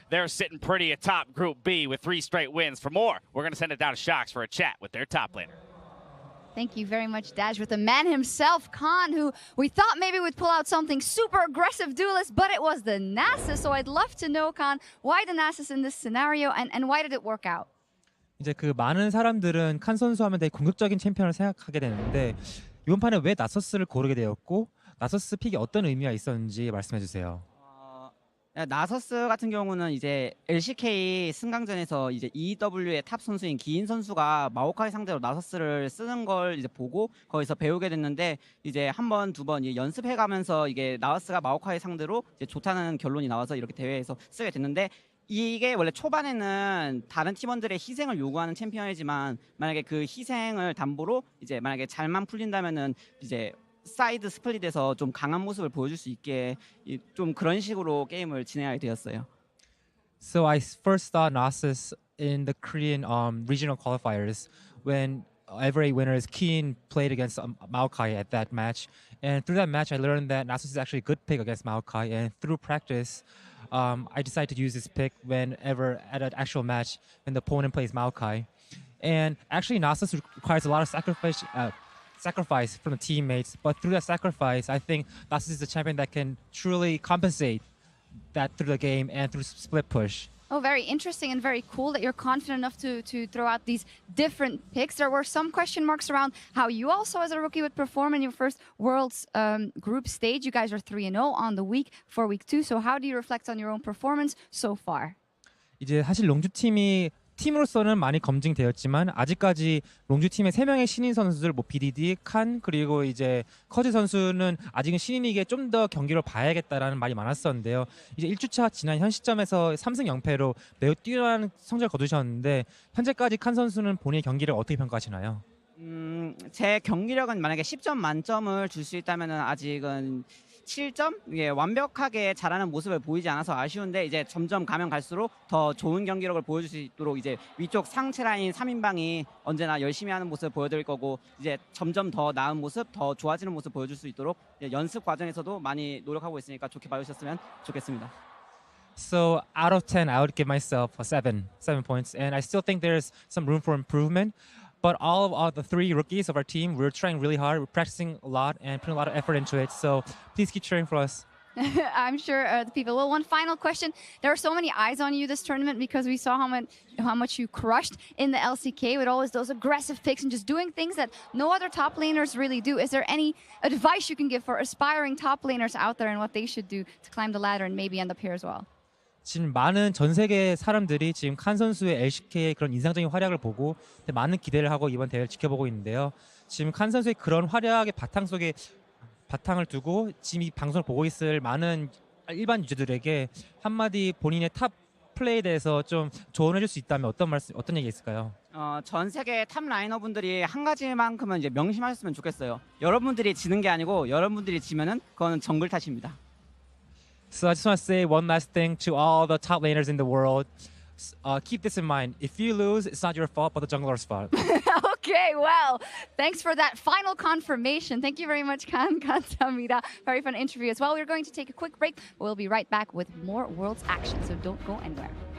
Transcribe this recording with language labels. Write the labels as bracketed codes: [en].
[en] They're sitting pretty atop Group B with 3 straight wins. For more, we're going to send it down to Shox for a chat with their top laner. Thank you very much, Daj, with the man himself, Khan, who we thought maybe would pull out something super aggressive duelist, but it was the Nasus. So I'd love to know, Khan, why the Nasus in this scenario and why did it work out? [ko] 이제 그 많은 사람들은 칸 선수 하면 되게 공격적인 챔피언을 생각하게 되는데 이번 판에 왜 나서스를 고르게 되었고 나서스 픽이 어떤 의미가 있었는지 말씀해 주세요. 나서스 같은 경우는 이제 LCK 승강전에서 이제 EW의 탑 선수인 기인 선수가 마오카이 상대로 나서스를 쓰는 걸 이제 보고 거기서 배우게 됐는데 이제 한 번, 두 번 연습해 가면서 이게 나서스가 마오카이 상대로 이제 좋다는 결론이 나와서 이렇게 대회에서 쓰게 됐는데 이게 원래 초반에는 다른 팀원들의 희생을 요구하는 챔피언이지만 만약에 그 희생을 담보로 이제 만약에 잘만 풀린다면은 이제 사이드 스플릿에서 좀 강한 모습을 보여줄 수 있게 좀 그런 식으로 게임을 진행하게 되었어요. [en] So I first saw Nasus in the Korean regional qualifiers when every winner's Keen played against Maokai at that match, and through that match I learned that Nasus is actually a good pick against Maokai, and through practice I decided to use this pick whenever at an actual match when the opponent plays Maokai. And actually Nasus requires a lot of sacrifice from the teammates, but through that sacrifice I think Nasus is a champion that can truly compensate that through the game and through split push. Oh, very interesting and very cool that you're confident enough to throw out these different picks. There were some question marks around how you also as a rookie would perform in your first Worlds group stage. You guys are 3-0 on the week for week 2. So how do you reflect on your own performance so far? [ko] 이제 사실 롱주 팀이 팀으로서는 많이 검증되었지만 아직까지 롱주 팀의 3명의 신인 선수들 뭐 BDD, 칸 그리고 이제 커즈 선수는 아직은 신인이기에 좀 더 경기를 봐야겠다라는 말이 많았었는데요. 이제 1주차 지난 현 시점에서 3승 0패로 매우 뛰어난 성적을 거두셨는데 현재까지 칸 선수는 본인의 경기를 어떻게 평가하시나요? 제 경기력은 만약에 10점 만점을 줄 수 있다면은 아직은 7점? 예, 완벽하게 잘하는 모습을 보이지 않아서 아쉬운데 이제 점점 가면 갈수록 더 좋은 경기력을 보여줄 수 있도록 이제 위쪽 상체 라인 3인방이 언제나 열심히 하는 모습을 보여드릴 거고 이제 점점 더 나은 모습, 더 좋아지는 모습 보여줄 수 있도록 연습 과정에서도 많이 노력하고 있으니까 좋게 봐주셨으면 좋겠습니다. [en] So out of 10, I would give myself a 7 points, and I still think there's some room for improvement. But all of the 3 rookies of our team, we're trying really hard. We're practicing a lot and putting a lot of effort into it. So please keep cheering for us. I'm sure the people. Well, one final question. There are so many eyes on you this tournament because we saw how much you crushed in the LCK with always those aggressive picks and just doing things that no other top laners really do. Is there any advice you can give for aspiring top laners out there and what they should do to climb the ladder and maybe end up here as well? [ko] 지금 많은 전 세계 사람들이 지금 칸 선수의 LCK의 그런 인상적인 활약을 보고 많은 기대를 하고 이번 대회를 지켜보고 있는데요. 지금 칸 선수의 그런 활약의 바탕 속에 바탕을 두고 지금 이 방송을 보고 있을 많은 일반 유저들에게 한마디 본인의 탑 플레이에 대해서 좀 조언해 줄 수 있다면 어떤 얘기 있을까요? 전 세계 탑 라이너분들이 한 가지만큼은 이제 명심하셨으면 좋겠어요. 여러분들이 지는 게 아니고 여러분들이 지면은 그건 정글 탓입니다. [en] So I just want to say one last thing to all the top laners in the world. Keep this in mind. If you lose, it's not your fault, but the jungler's fault. Okay, well, thanks for that final confirmation. Thank you very much, Khan. [ko] 감사합니다. [en] Very fun interview as well. We're going to take a quick break, but we'll be right back with more Worlds action, so don't go anywhere.